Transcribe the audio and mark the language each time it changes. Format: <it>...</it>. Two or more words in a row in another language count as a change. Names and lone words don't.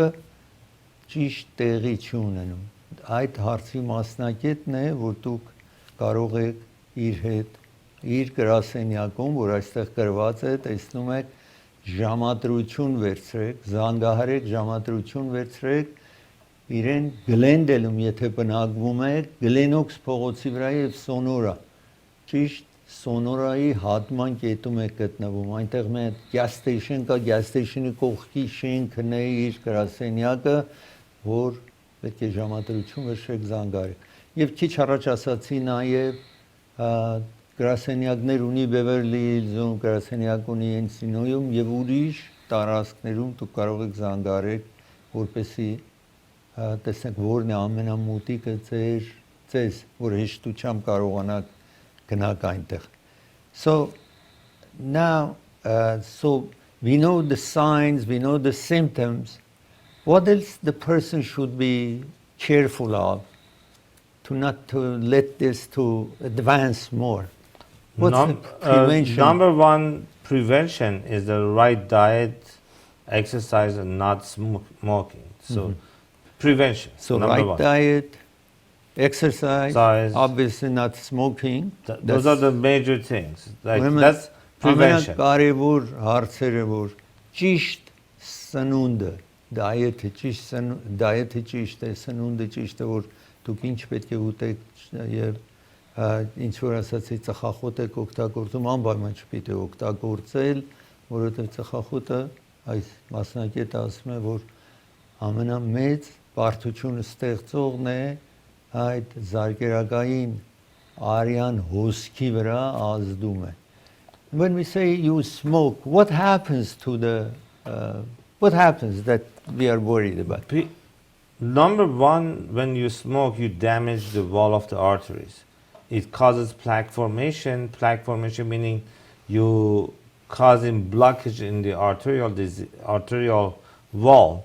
<hy>ճիշտ տեղի չի ունենում։ Այդ հարցի մասնակետն է, որ դուք կարող եք իր հետ իր գրասենյակում, որ այստեղ գրված է, տեսնում եք ժամադրություն վերցրեք, զանգահարեք, ժամադրություն վերցրեք իրեն Glendale-ում եթե բնակվում եք, Glenoaks փողոցի վրա եւ Sonora, ճիշտ Sonora-ի հատման կետում եք գտնվում, այնտեղ մեր</hy> <en>gas station</en> <hy>կա,</hy> <en>gas station-</en> <hy>ի կողքի շենքն է իր գրասենյակը, որ պետք է ժամադրություն վերցրեք, զանգահարեք։ Եվ քիչ առաջ ասացի նաեւ գրասենյակներ ունի Beverly Hills-ում, գրասենյակ ունի Encino-ում եւ ուրիշ տարածքներում դուք կարող եք զանգահարել, որպեսզի տեսնեք որն է ամենամոտիկը ձեզ, որ հեշտությամբ կարողանաք գնաք այնտեղ։</hy> <en>So now so we know the signs, we know the symptoms. What else the person should be careful of to not to let this to advance more? What's the prevention? Number one prevention is the right diet, exercise, and not smoking. So prevention. So number right one. diet, exercise, Exercise. obviously not smoking. Those are the major things. Like</en> <hy>Ուրեմն</hy> <en>that's prevention.</en> <hy>ամենակարևոր հարցերը որ ճիշտ սնունդը, դայեթը ճիշտ է, սնունդը ճիշտ է, որ դուք ինչ պետք է ուտեք եւ ինչ որ ասացի ծխախոտ եք օգտագործում, անպայման չպիտի օգտագործել, որովհետեւ ծխախոտը այս մասնակետը ասում է, որ ամենամեծ բարդությունը ստեղծողն է այդ զարգերակային արյան հոսքի վրա ազդում է։</hy> <en>When we say you smoke, what happens to the what happens that we are worried about? Number one, when you smoke, you damage the wall of the arteries. It causes plaque formation. Plaque formation meaning you causing blockage in the arterial wall.</en>